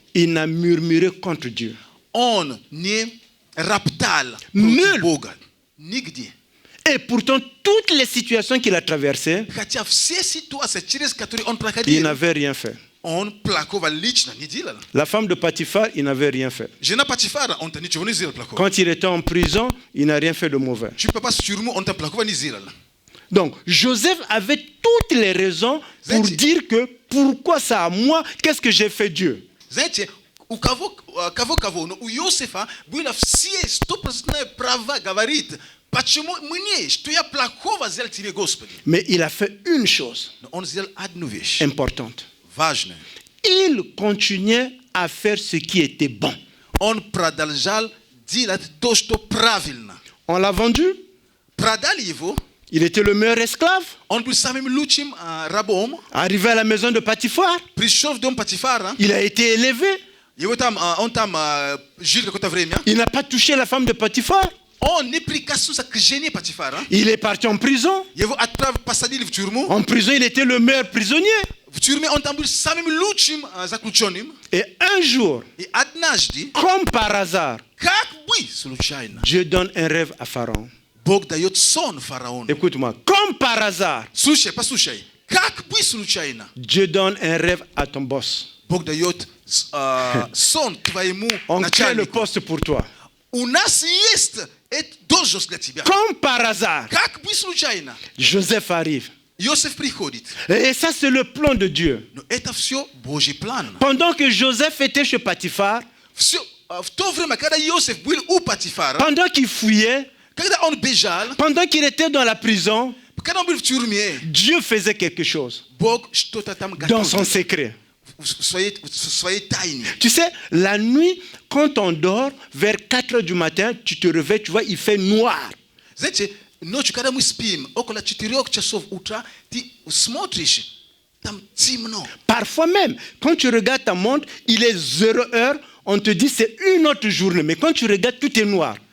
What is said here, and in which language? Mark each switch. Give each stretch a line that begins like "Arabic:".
French: il n'a murmuré contre Dieu.
Russian: он не роптал
French: Nul.
Russian: против Бога. Нигде.
French: Et pourtant, toutes les situations qu'il a traversées,
Russian: Хотя все ситуации, через которые он
French: il
Russian: проходил,
French: n'avait rien fait.
Russian: он плохого лично не делал.
French: La femme de Potiphar, il n'avait rien fait.
Russian: Жена Патифара, он-то ничего не сделал плохого.
French: Quand il était en prison, il n'a rien fait de mauvais. Tu peux pas
Russian: в тюрьму, он-то плохого не сделал.
French: Donc, Joseph avait toutes les raisons pour
Russian: Знаете,
French: dire que pourquoi ça à moi, qu'est-ce que j'ai fait Dieu?
Russian: Знаете, у кого, но у Иосифа было все 100% права говорит, почему мне, что я плохого сделал тебе, Господи.
French: Mais il a fait une chose
Russian: Но он сделал одну вещь,
French: importante.
Russian: важную.
French: Il continuait à faire ce qui était bon.
Russian: Он продолжал делать то, что правильно.
French: On l'a vendu,
Russian: Продали его,
French: il était le meilleur esclave.
Russian: он был самым лучшим рабом.
French: Arrivé à la maison de Potiphar,
Russian: Пришел в дом Патифара,
French: il a été élevé.
Russian: его он там жил какое-то время.
French: Il n'a pas touché la femme de Potiphar.
Russian: Он не прикоснулся к жене Патифара.
French: Il est parti en prison.
Russian: Его посадили в тюрьму.
French: En prison, il était le meilleur prisonnier.
Russian: В тюрьме он там был самым лучшим заключенным.
French: Et un jour,
Russian: И однажды,
French: comme par hasard,
Russian: как бы случайно,
French: Dieu donne un rêve à Pharaon.
Russian: Бог дает сон фараону.
French: Écoute-moi, comme par hasard,
Russian: Слушай, послушай, как бы случайно,
French: Dieu donne un rêve à ton boss.
Russian: Бог дает сон твоему
French: On crée le
Russian: начальнику.
French: poste pour toi.
Russian: У нас есть должность для тебя.
French: Comme par hasard,
Russian: Как бы случайно,
French: Joseph arrive.
Russian: Иосиф приходит.
French: Et ça, c'est le plan de Dieu.
Russian: Но это все Божий план.
French: Pendant que Joseph était chez Potiphar,
Russian: Все, в то время, когда Иосиф был у Патифара,
French: pendant qu'il fouillait,
Russian: когда он бежал,
French: pendant qu'il était dans la prison,
Russian: когда он был в тюрьме,
French: Dieu faisait quelque chose
Russian: Бог что-то там
French: dans son
Russian: готовил
French: secret.
Russian: в своей тайне.
French: Tu sais, la nuit, quand on dort, vers 4 heures du matin, tu te réveilles, tu vois, il fait noir.
Russian: Знаете, ночью, когда мы спим, около 4 часов утра, ты смотришь, там темно.
French: Parfois même, quand tu regardes ta montre, il est 0 heure, on te dit c'est une autre journée. Mais quand tu regardes, tout est noir.